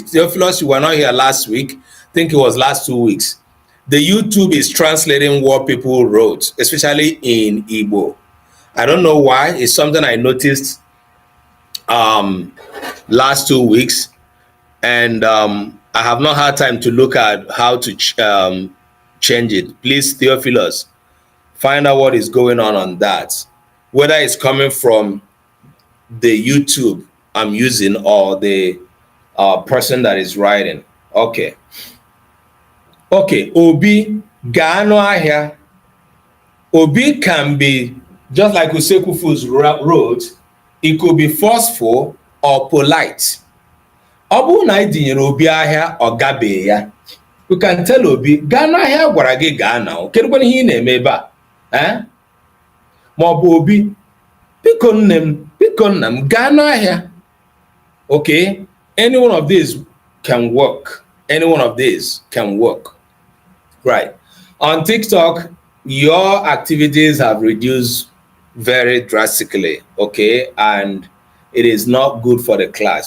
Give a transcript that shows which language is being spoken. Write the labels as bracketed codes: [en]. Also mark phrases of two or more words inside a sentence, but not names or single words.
[en] Theophilus, you were not here last week. I think it was last 2 weeks. The YouTube is translating what people wrote, especially in Igbo. I don't know why. It's something I noticed last 2 weeks, and I have not had time to look at how to change it. Please, Theophilus, find out what is going on that. Whether it's coming from the YouTube I'm using or the person that is writing. Okay. Okay, [ig] Obi gaa n'ahịa. [en] Obi can be, just like Usekwu wrote, it could be forceful or polite. [ig] Ọ bụrụ na anyị dinyere Obi ahịa ọ gabeghị ya, [en] we can tell [ig] Obi gaa n'ahịa gwara gị gaa na o kedụkwana ihe ị na-eme ebe a, ma ọ bụ Obi biko nne m biko nna m gaa n'ahịa. [en] Okay, any one of these can work. Any one of these can work. Right. On TikTok, your activities have reduced very drastically, okay, and it is not good for the class.